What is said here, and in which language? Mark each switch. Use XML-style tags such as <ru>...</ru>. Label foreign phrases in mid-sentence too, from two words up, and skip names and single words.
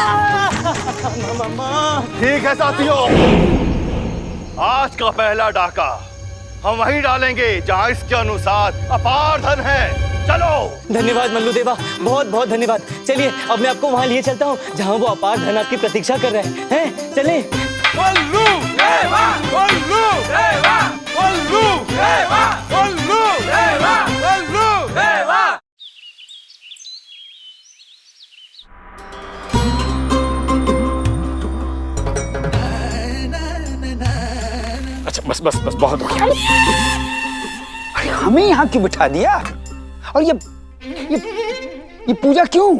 <hi>ठीक है साथियों, आज का पहला डाका हम वहीं डालेंगे जहां इसके अनुसार अपार धन है। चलो। धन्यवाद मल्लू देवा, बहुत बहुत धन्यवाद। चलिए, अब मैं आपको वहां लिए चलता हूँ जहां वो अपार धन आपकी प्रतीक्षा कर रहे हैं। चलिए। कोल्लू देवा कोल्लू देवा कोल्लू देवा कोल्लू देवा कोल्लू देवा। अच्छा बस बस बस बहुत हो गया। अरे हमें यहाँ क्यों बिठा दिया? और ये पूजा क्यों?</hi>